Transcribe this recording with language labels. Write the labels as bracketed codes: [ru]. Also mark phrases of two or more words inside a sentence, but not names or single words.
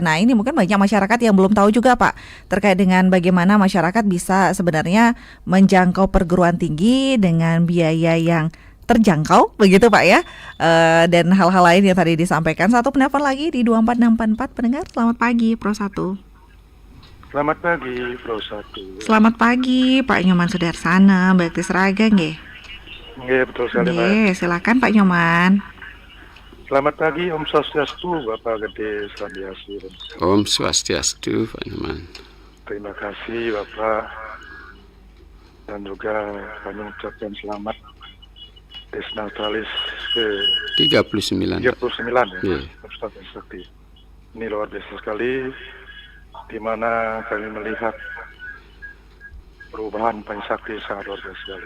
[id] Nah, ini mungkin banyak masyarakat yang belum tahu juga Pak terkait dengan bagaimana masyarakat bisa sebenarnya menjangkau perguruan tinggi dengan biaya yang terjangkau begitu Pak ya. Dan hal-hal lain yang tadi disampaikan. Satu penelpon lagi di 24644 pendengar. Selamat pagi Pro 1. Selamat pagi, Pro 1. Selamat pagi, Pak Nyoman Sudarsana, Bakti Seraga nggih. Nggih, betul sekali, Pak. Nggih, silakan Pak Nyoman. Selamat pagi, [sa] ॐ स्वस्त्यस्तु, [id] Bapak Gede Sadiasi. [sa] ॐ स्वस्त्यस्तु, Pak Nyoman. [id] Terima kasih, Bapak. Dan juga kami mengucapkan selamat Desnatalis ke 39 ya, yeah. Ustaz Sakti. Ini luar biasa sekali, di mana kami melihat perubahan Pancasakti sangat luar biasa sekali.